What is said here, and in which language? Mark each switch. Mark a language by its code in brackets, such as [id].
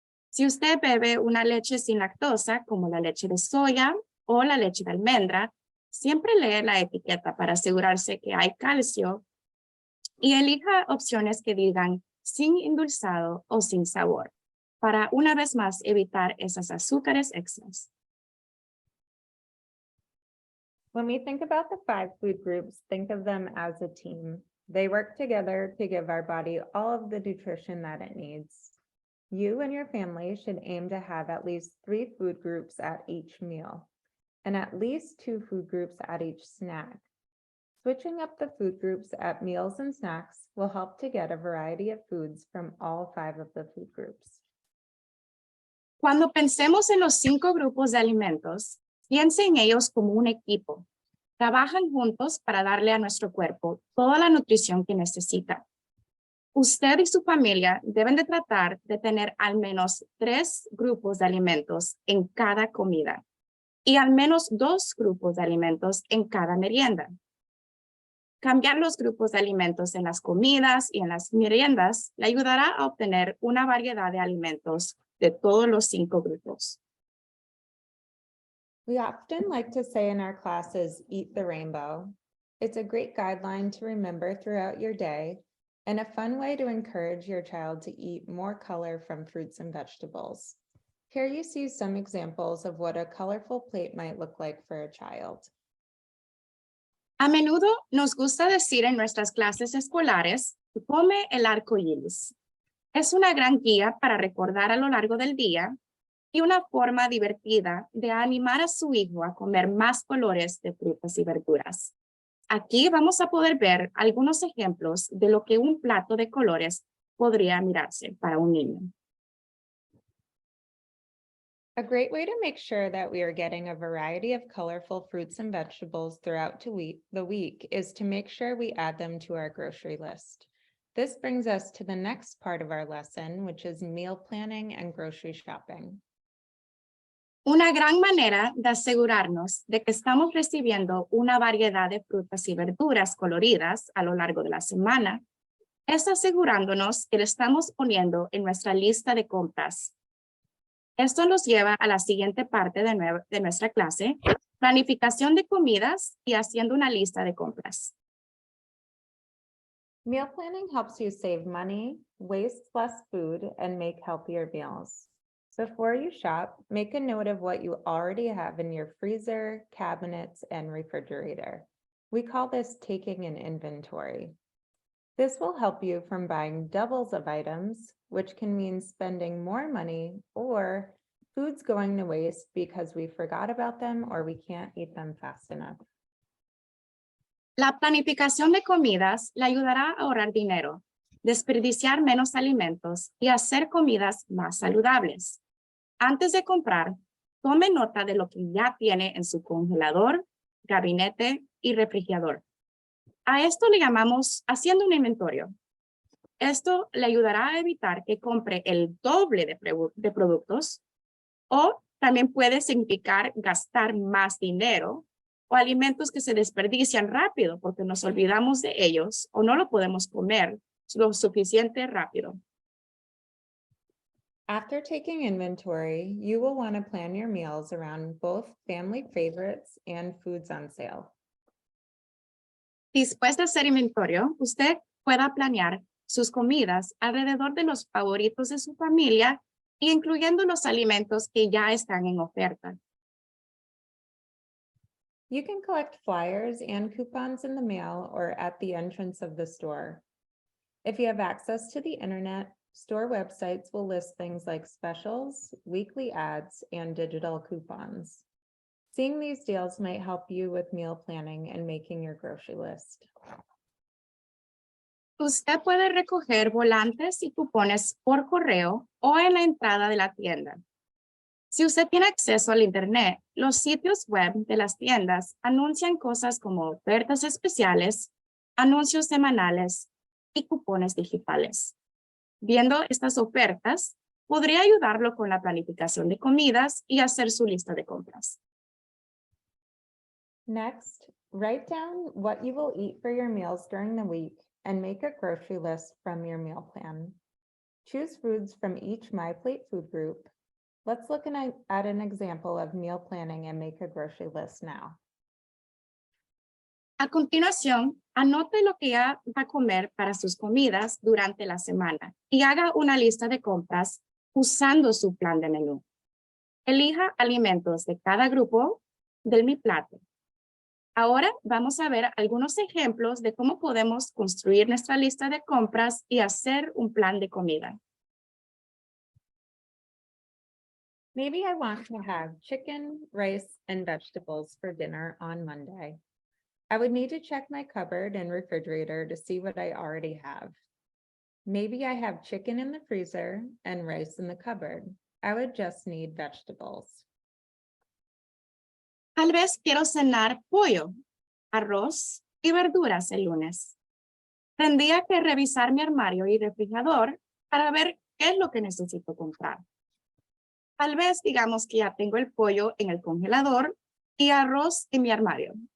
[es] Si usted bebe una leche sin lactosa, como la leche de soya o la leche de almendra, siempre lee la etiqueta para asegurarse que hay calcio y elija opciones que digan sin endulzado o sin sabor, para una vez más evitar esos azúcares extras. [en] When we think about the 5 food groups, think of them as a team. They work together to give our body all of the nutrition that it needs. You and your family should aim to have at least 3 food groups at each meal, and at least 2 food groups at each snack. Switching up the food groups at meals and snacks will help to get a variety of foods from all 5 of the food groups. [es] Cuando pensemos en los 5 grupos de alimentos, piense en ellos como un equipo. Trabajan juntos para darle a nuestro cuerpo toda la nutrición que necesita. Usted y su familia deben de tratar de tener al menos 3 grupos de alimentos en cada comida y al menos 2 grupos de alimentos en cada merienda. Cambiar los grupos de alimentos en las comidas y en las meriendas le ayudará a obtener una variedad de alimentos de todos los 5 grupos. [en] We often like to say in our classes, eat the rainbow. It's a great guideline to remember throughout your day and a fun way to encourage your child to eat more color from fruits and vegetables. Here you see some examples of what a colorful plate might look like for a child. [es] A menudo nos gusta decir en nuestras clases escolares, come el arco iris. Es una gran guía para recordar a lo largo del día y una forma divertida de animar a su hijo a comer más colores de frutas y verduras. Aquí vamos a poder ver algunos ejemplos de lo que un plato de colores podría mirarse para un niño. [en] A great way to make sure that we are getting a variety of colorful fruits and vegetables throughout the week is to make sure we add them to our grocery list. This brings us to the next part of our lesson, which is meal planning and grocery shopping. [es] Una gran manera de asegurarnos de que estamos recibiendo una variedad de frutas y verduras coloridas a lo largo de la semana es asegurándonos que lo estamos poniendo en nuestra lista de compras. Esto nos lleva a la siguiente parte de nuestra clase, planificación de comidas y haciendo una lista de compras. [en] Meal planning helps you save money, waste less food, and make healthier meals. Before you shop, make a note of what you already have in your freezer, cabinets, and refrigerator. We call this taking an inventory. This will help you from buying doubles of items, which can mean spending more money or foods going to waste because we forgot about them or we can't eat them fast enough. [es] La planificación de comidas le ayudará a ahorrar dinero, desperdiciar menos alimentos y hacer comidas más saludables. Antes de comprar, tome nota de lo que ya tiene en su congelador, gabinete y refrigerador. A esto le llamamos haciendo un inventario. Esto le ayudará a evitar que compre el doble de productos o también puede significar gastar más dinero o alimentos que se desperdician rápido porque nos olvidamos de ellos o no lo podemos comer lo suficiente rápido. [en] After taking inventory, you will want to plan your meals around both family favorites and foods on sale. [es] Después de hacer inventario, usted pueda planear sus comidas alrededor de los favoritos de su familia, incluyendo los alimentos que ya están en oferta. [en] You can collect flyers and coupons in the mail or at the entrance of the store. If you have access to the internet, store websites will list things like specials, weekly ads, and digital coupons. Seeing these deals might help you with meal planning and making your grocery list. [es] Usted puede recoger volantes y cupones por correo o en la entrada de la tienda. Si usted tiene acceso al internet, los sitios web de las tiendas anuncian cosas como ofertas especiales, anuncios semanales y cupones digitales. Viendo estas ofertas, podría ayudarlo con la planificación de comidas y hacer su lista de compras. [en] Next, write down what you will eat for your meals during the week and make a grocery list from your meal plan. Choose foods from each MyPlate food group. Let's look at an example of meal planning and make a grocery list now. [es] A continuación, anote lo que va a comer para sus comidas durante la semana y haga una lista de compras usando su plan de menú. Elija alimentos de cada grupo del MyPlate. Ahora vamos a ver algunos ejemplos de cómo podemos construir nuestra lista de compras y hacer un plan de comida. [en] Maybe I want to have chicken, rice, and vegetables for dinner on Monday. I would need to check my cupboard and refrigerator to see what I already have. Maybe I have chicken in the freezer and rice in the cupboard. I would just need vegetables. [es] Tal vez quiero cenar pollo, arroz y verduras el lunes. Tendría que revisar mi armario y refrigerador para ver qué es lo que necesito comprar. Tal vez digamos que ya tengo el pollo en el congelador y arroz en mi armario.